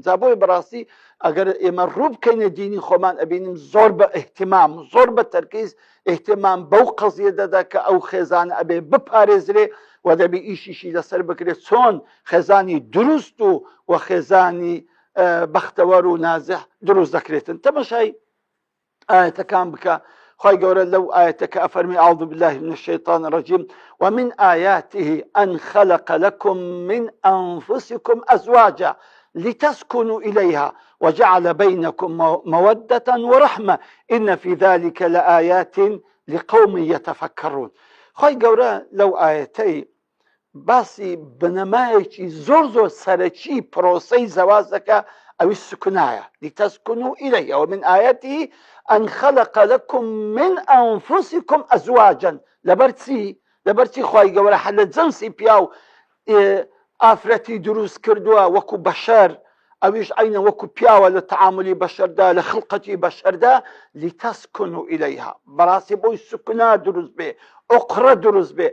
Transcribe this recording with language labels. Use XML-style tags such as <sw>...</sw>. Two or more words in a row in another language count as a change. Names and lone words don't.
<ckb>جا بۆی بەڕاستی ئەگەر ئێمە ڕوو بکەینە دینی خۆمان ئەبینیم زۆر بە ئیحتیمام، زۆر بە تەرکیز ئیحتیمام بەو قەزیە دەدا کە ئەو خێزانە ئەبێ بپارێزرێ و دەبی ئیشیشی لەسەر بکرێت چۆن خێزانی دروست و خێزانی بەختەوەر و نازح دروست دەکرێتن. تەماشای ئاەتەکان بکە. خوای گەورە لەو ئاەتەکە ئەفەرمی</ckb> <ar>أعوذ بالله من الشيطان الرجيم ومن آياته أن خلق لكم من أنفسكم أزواجا لتسكنوا إليها وجعل بينكم مودة ورحمة إن في ذلك لآيات لقوم يتفكرون.</ar> <ckb>خوای گەورە لەو ئاەتەی باسی بنەمایەکی زۆر سەرەکی پرۆسەی زەواز دەکا، ئەوی سکونایە.</ckb> <ar>لتسكنوا إليها ومن آياته أن خلق لكم من أنفسكم أزواجا.</ar> <ckb>لەبەرچی خوای گەورە لە جنسی پیاو ئافرەتی دروست کردووە وەکو بەشەر، ئەویش عینە وەکو پیاوە لە تەعاملی بەشەردا، لە خلقەتی بەشەردا.</ckb> <ar>لتسكنوا إليها</ar> <ckb>بەڕاستی بۆی سکونا دروست بێ، ئوقرە دروست بێ.</ckb>